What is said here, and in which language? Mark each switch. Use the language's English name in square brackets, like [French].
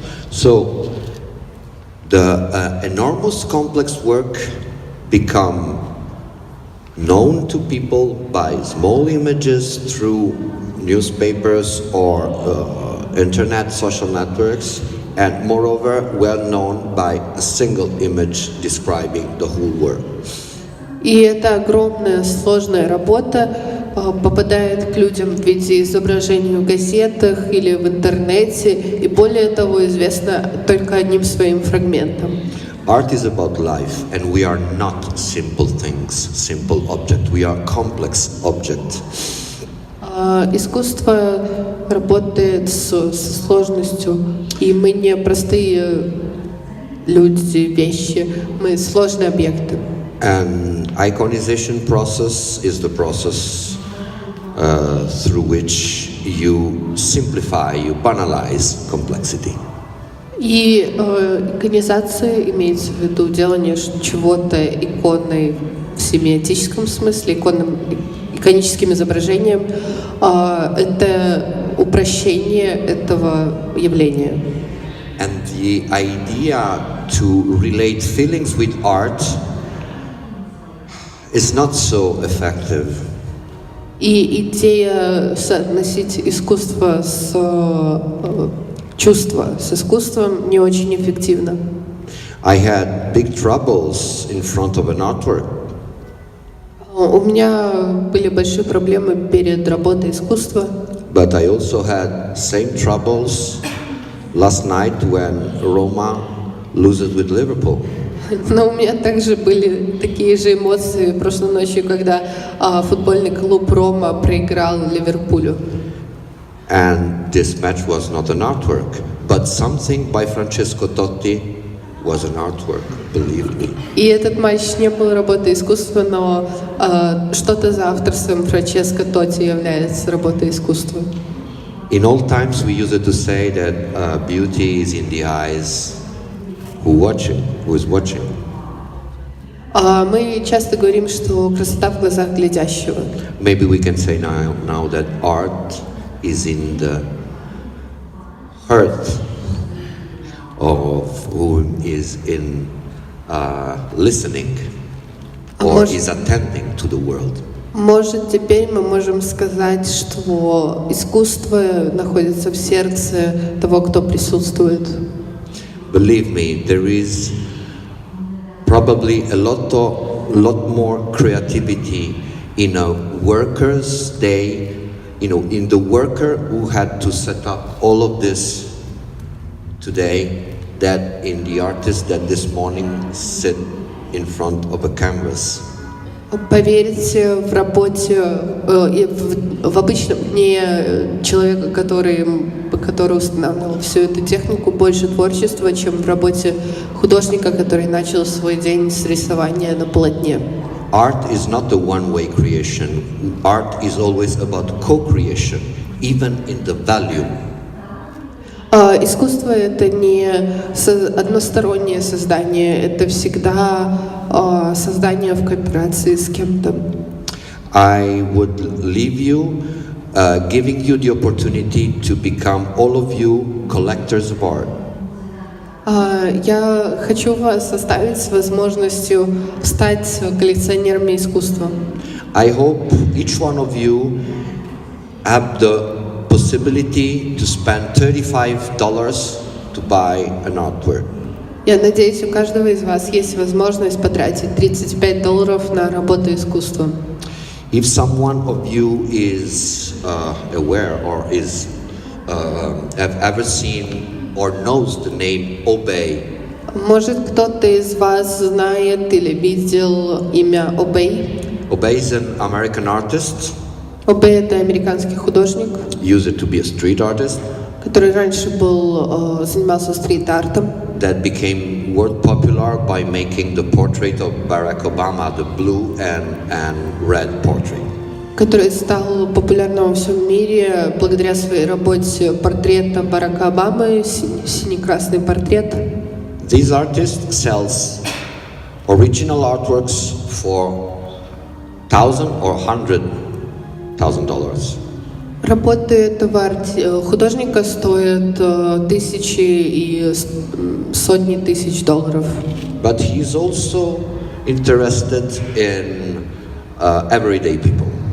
[English] So the enormous complex work become known to people by small images through newspapers or internet social networks, and moreover well known by a single image describing the whole world. [Russian] И эта огромная сложная работа попадает к людям в виде изображений в газетах или в интернете, и более того известна только одним своим фрагментом. [English] Art is about life, and we are not simple things, simple object. We are complex object. [Russian] Искусство работает со сложностью, и мы не простые люди, вещи, мы сложные объекты. [English] And iconization process is the process through which you simplify, you banalize complexity. [Russian] И иконизация имеется в виду делание чего-то иконой в семиотическом смысле, иконическим изображением. Это упрощение этого явления. [English] And the idea to relate feelings with art is not so effective. [Russian] И идея соотносить искусство с чувство с искусством не очень эффективна. [English] I had big troubles in front of an artwork. [Russian] У меня были большие проблемы перед работой искусства. [English] But I also had same troubles last night when Roma loses with Liverpool. [Russian] Но у меня также были такие же эмоции прошлой ночью, когда футбольный клуб Рома проиграл Ливерпулю. [English] And this match was not an artwork, but something by Francesco Totti was an artwork, believe me. [Russian] И этот матч не был работой искусства, но что-то за авторством Франческо Тотти является работой искусства. [English] In old times we used to say that beauty is in the eyes who is watching. [Russian] Мы часто говорим, что красота в глазах глядящего. [English] Maybe we can say now that art is in the heart of who is in listening or is attending to the world. [Russian] Может, теперь мы можем сказать, что искусство находится в сердце того, кто присутствует. [English] Believe me, there is probably a lot more creativity in a worker's day, in the worker who had to set up all of this today, that in the artist that this morning sit in front of a canvas. [Russian] Поверьте, в работе, в обычном дне человека, который устанавливал всю эту технику, больше творчества, чем в работе художника, который начал свой день с рисования на полотне. [English] Art is not a one-way creation. Art is always about co-creation, even in the value. [Russian] Искусство — это не одностороннее создание, это всегда создание в кооперации с кем-то. [English] I would leave you, giving you the opportunity to become all of you collectors of art. [Russian] Я хочу вас оставить с возможностью стать коллекционерами искусства. [English] I hope each one of you have the possibility to spend $35 to buy an artwork. [Russian] Я надеюсь, у каждого из вас есть возможность потратить $35 на работу искусства. [English] If someone of you is aware or is have ever seen or knows the name Obey, [Russian] Может, кто-то из вас знает или видел имя Обей? [English] Obey is an American artist, [Russian] Обей — это американский художник, [English] used to be a street artist, [Russian] который раньше занимался стрит-артом, [English] that became world popular by making the portrait of Barack Obama, the blue and red portrait. [Russian] который стал популярным во всем мире благодаря своей работе портрета Барака Обамы, синий-красный портрет. [English] This artist sells original artworks for $1,000 or $100,000. [Russian] Работы этого художника стоят тысячи и сотни тысяч долларов. [English] But he is also interested in everyday people.